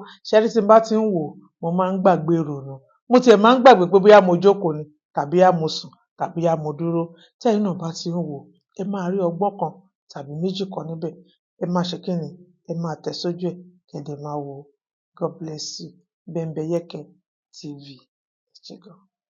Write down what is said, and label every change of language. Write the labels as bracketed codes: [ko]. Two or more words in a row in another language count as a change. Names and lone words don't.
[yo] Ṣẹ́rí tí n bá ti ń wò ó, mo máa ń gbàgbé ìrònú. Mo tiẹ̀ máa ń gbàgbé pé bóyá mo jókòó ni tàbí bóyá mo sùn tàbí bóyá mo dúró. Tẹ́yin náà bá ti ń wò ó, ẹ máa rí ọgbọ́n kan tàbí méjì kan níbẹ̀. Ẹ máa ṣe kí ni? Ẹ máa tẹ̀ sójú ẹ̀ kẹ́ dẹ̀ máa wò ó. [en] God bless you. Bẹ̀m̀bẹ̀yẹkẹ TV. [yo] Ẹ ṣé gan.